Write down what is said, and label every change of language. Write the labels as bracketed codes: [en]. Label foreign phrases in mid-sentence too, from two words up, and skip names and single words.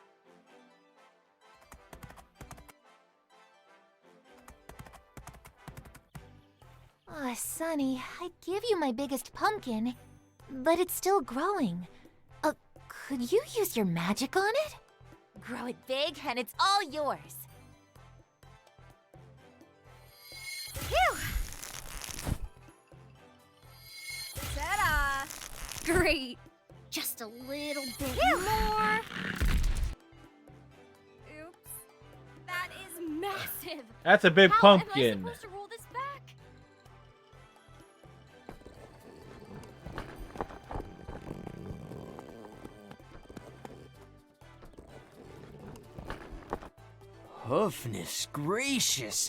[en] Aw, Sonny, I'd give you my biggest pumpkin, but it's still growing. Could you use your magic on it? Grow it big and it's all yours. Phew! Ta-da! Great! Just a little bit more. Oops. That is massive. That's a big How pumpkin. am I supposed to roll this back? Hoofness gracious.